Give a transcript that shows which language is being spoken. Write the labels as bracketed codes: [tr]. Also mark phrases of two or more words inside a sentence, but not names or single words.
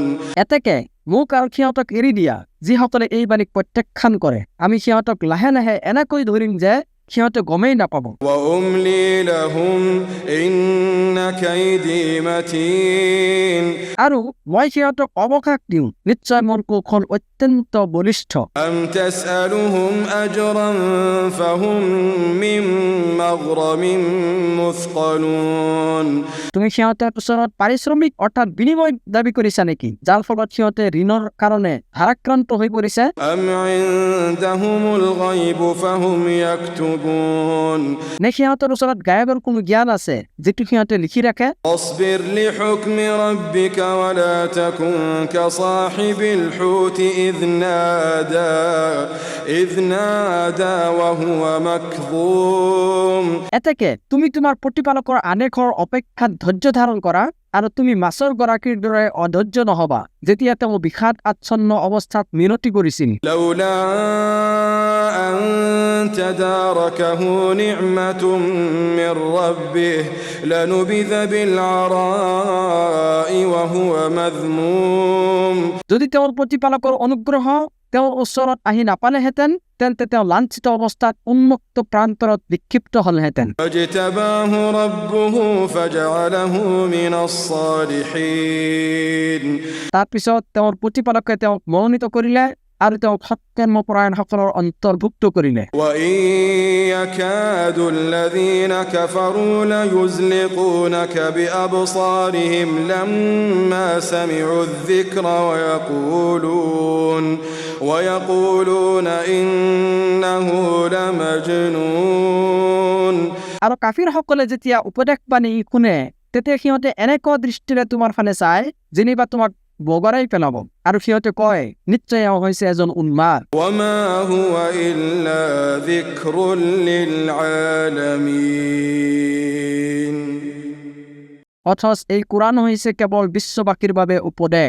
[as] এতেকে মোক আৰু সিহঁতক এৰি দিয়া, যিসকলে এই বাণীক প্ৰত্যাখ্যান কৰে। আমি সিহঁতক লাহে লাহে এনেকৈ ধৰিম যে সিহঁতে গমেই নাপাব। [ar] وأملي لهم إن كيدي متين [as] আৰু মই সিহঁতক অৱকাশ দিওঁ, নিশ্চয় মোৰ কৌশল অত্যন্ত বলিষ্ঠ। [ar] أم تسألهم أجرا فهم من مغرم مثقلون [as] তুমি সিহঁতৰ ওচৰত পাৰিশ্ৰমিক অৰ্থাৎ বিনিময় দাবী কৰিছা নেকি, যাৰ ফলত সিহঁতে ঋণৰ কাৰণে ভাৰাক্ৰান্ত হৈ পৰিছে? [ar] أم عندهم الغيب فهم يكتبون [as] নে সিহঁতৰ ওচৰত গায়বৰ কোনো জ্ঞান আছে যিটো সিহঁতে লিখি ৰাখে? [ar] اصبر لحكم ربك ولا تكن كصاحب الحوت إذ نادى وهو مكظوم [as] এতেকে তুমি তোমাৰ প্ৰতিপালকৰ আদেশৰ অপেক্ষাত ধৈৰ্য ধাৰণ কৰা আৰু তুমি মাছৰ গৰাকীৰ দৰে অধৈৰ্য নহবা যেতিয়া তেওঁ বিষাদ আচ্ছন্ন অৱস্থাত মিনতি কৰিছিল [ar] لولا أن تداركه نعمة من ربه لنبذ بالعراء وهو مذموم [as] যদি তেওঁৰ প্ৰতিপালকৰ অনুগ্ৰহ তেওঁৰ ওচৰত আহি নাপালেহেঁতেন তেন্তে তেওঁ লাঞ্ছিত অৱস্থাত উন্মুক্ত প্ৰান্তৰত নিক্ষিপ্ত হলহেঁতেন [ar] فاجتباه ربه فجعله من الصالحين [as] তাৰপিছত তেওঁৰ প্ৰতিপালকে তেওঁক মনোনীত কৰিলে আৰু তেওঁক সৎকৰ্মপৰায়ণসকলৰ অন্তৰ্ভুক্ত কৰিলে [ar] وإن يكاد الذين كفروا ليزلقونك بأبصارهم لما سمعوا الذكر ويقولون إنه لمجنون [as] আৰু কাফিৰসকলে যেতিয়া উপদেশ বাণী শুনে তেতিয়া সিহঁতে এনেকুৱা দৃষ্টিৰে তোমাৰ ফালে চায় যেনিবা তোমাক বগৰাই পেলাব আৰু সিহঁতে কয় নিশ্চয় এওঁ হৈছে এজন উন্মাদ [ar] وما هو إلا ذكر للعالمين [as] অথচ এই কোৰাণ হৈছে কেৱল বিশ্ববাসীৰ বাবে উপদেশ